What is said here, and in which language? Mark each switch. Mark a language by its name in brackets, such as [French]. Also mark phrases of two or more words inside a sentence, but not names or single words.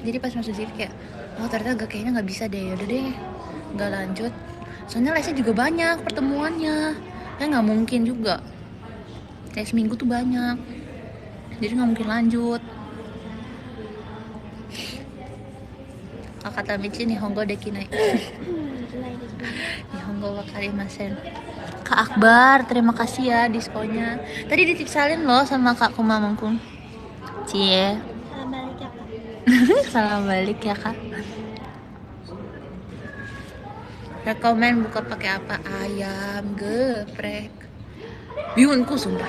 [Indonesian] Jadi pas masuk JKT kayak, oh ternyata kayaknya nggak bisa deh, yaudah deh nggak lanjut. Soalnya lesnya juga banyak pertemuannya, kayak nggak mungkin juga, kayak seminggu tuh banyak, jadi nggak mungkin lanjut. Kata Michi [Japanese] 日本語できない. 日本語わかりません. [Indonesian] Kak Akbar, terima kasih ya diskonnya. Tadi ditipsalin loh sama Kak Kumamangkung. Cie. Salam balik ya, Kak. Salam balik ya Kak. Rekomen buka pakai apa? Ayam geprek. Bihunku sumpah.